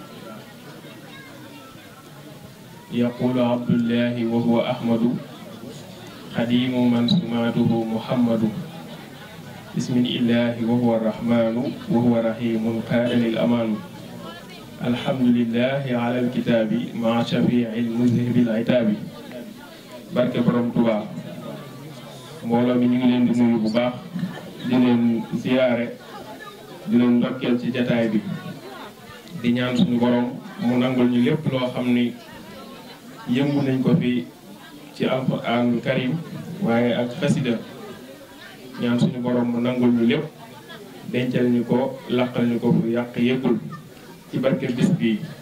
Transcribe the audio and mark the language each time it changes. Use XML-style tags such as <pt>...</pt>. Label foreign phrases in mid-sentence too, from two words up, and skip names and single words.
<ar>يقول عبد الله وهو أحمد خديم من سماته محمد. بسم الله وهو الرحمن وهو رحيم قال للأمان. الحمد لله على الكتاب مع شفيع المذهب العتاب.</ar> <wo>barke borom Tuubaa mbooloo mi ñu ngi leen di nuyu bu baax di leen ziyaare di leen ndokkeel ci jataay bi di ñaan suñu borom mu nangul ñu lépp loo xam ni yëngu nañ ko fi ci</wo> <ar>القرآن الكريم</ar> <wo>waaye ak xasida ñaan suñu borom mu nangul ñu lépp dencal ñu ko laqal ñu ko fu yàq yëggul ci barke bis bi</wo>